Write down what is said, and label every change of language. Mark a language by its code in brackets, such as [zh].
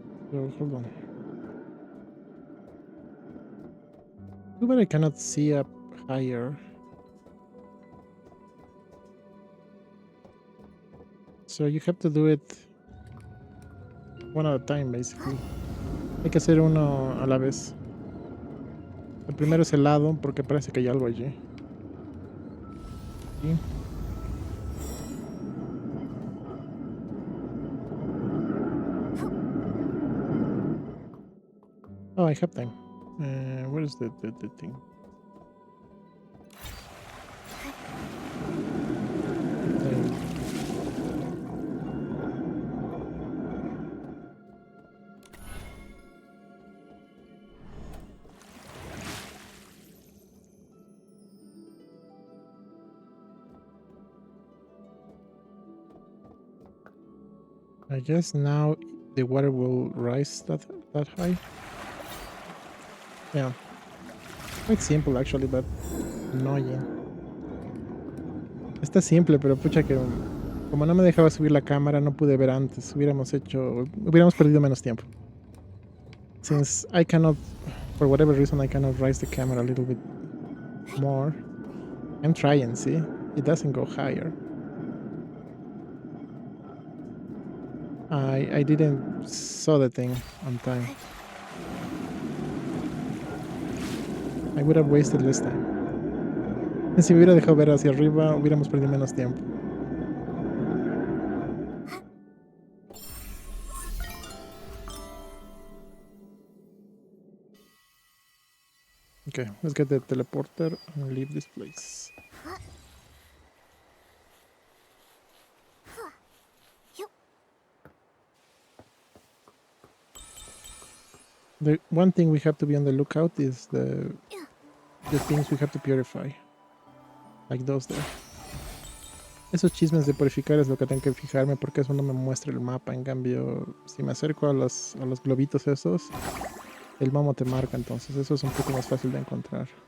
[en] So, hold on. Too bad I cannot see up higher. So you have to do it one at a time, basically. [es] Hay que hacer uno a la vez. El primero es el lado, porque parece que hay algo allí. ¿Sí? [en] Oh, I have time. Where is the thing? I guess now the water will rise that high. Yeah. Quite simple actually, but annoying. [es] Está simple, pero pucha que como no me dejaba subir la cámara, no pude ver antes. Hubiéramos perdido menos tiempo. [en] Since I cannot, for whatever reason, I cannot raise the camera a little bit more. I'm trying, see? It doesn't go higher. I didn't saw the thing on time. I would have wasted less time. [es] Y si me hubiera dejado ver hacia arriba, hubiéramos perdido menos tiempo. [en] Okay, let's get the teleporter and leave this place. The one thing we have to be on the lookout is the things we have to purify. Like those there. [es] Esos chismes de purificar es lo que tengo que fijarme porque eso no me muestra el mapa. En cambio, si me acerco a los globitos esos, el momo te marca, entonces eso es un poco más fácil de encontrar.